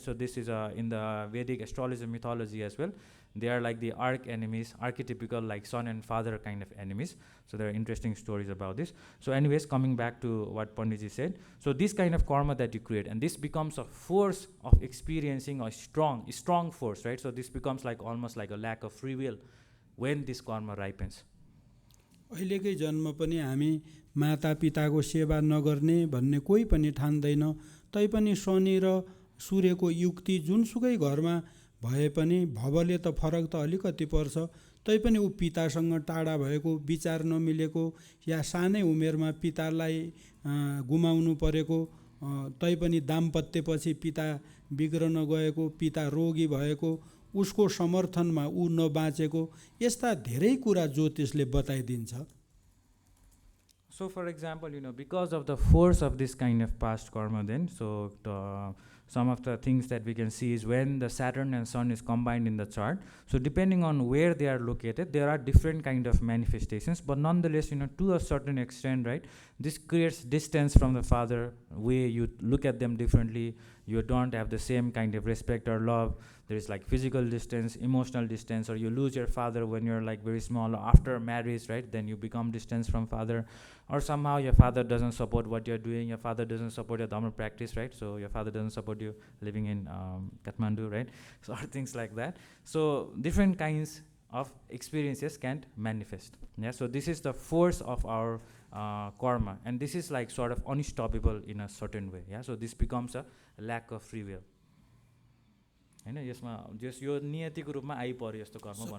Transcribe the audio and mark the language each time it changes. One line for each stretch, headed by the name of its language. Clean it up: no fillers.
English: So this is in the Vedic astrology mythology as well. They are like the arch enemies, archetypical like son and father kind of enemies. So there are interesting stories about this. So anyways, coming back to what Panditji said, so this kind of karma that you create, and this becomes a force of experiencing a strong force, right? So this becomes like almost like a lack of free will when this karma ripens.
Nepali: अहिलेकै जन्म पनि हामी माता पिताको सेवा नगर्ने भन्ने कोही पनि ठान्दैन, तैपनि शनि र सूर्यको युक्ति जुनसुकै घरमा भए पनि भवले त फरक त अलिकति पर्छ, तैपनि ऊ पितासँग टाढा भएको, विचार नमिलेको, या सानै उमेरमा पितालाई गुमाउनु परेको, तैपनि दाम्पत्यपछि पिता बिग्रन गएको, पिता रोगी भएको, उसको समर्थनमा ऊ नबाँचेको, यस्ता धेरै कुरा ज्योतिषले बताइदिन्छ।
English: So for example, because of the force of this kind of past karma, then so some of the things that we can see is when the Saturn and Sun is combined in the chart. So depending on where they are located, there are different kind of manifestations, but nonetheless, to a certain extent, right, this creates distance from the father, where you look at them differently, you don't have the same kind of respect or love. There is like physical distance, emotional distance, or you lose your father when you're like very small, after marriage, right, then you become distant from father, or somehow your father doesn't support what you're doing, your father doesn't support your Dharma practice, right, so your father doesn't support you living in Kathmandu, right, so or things like that. So different kinds of experiences can manifest. Yeah, so this is the force of our karma, and this is like sort of unstoppable in a certain way. Yeah, so this becomes a lack of free will.
Nepali: हैन, यसमा जस यो नियतिको रूपमा आइपर्यो यस्तो कर्म भन्नु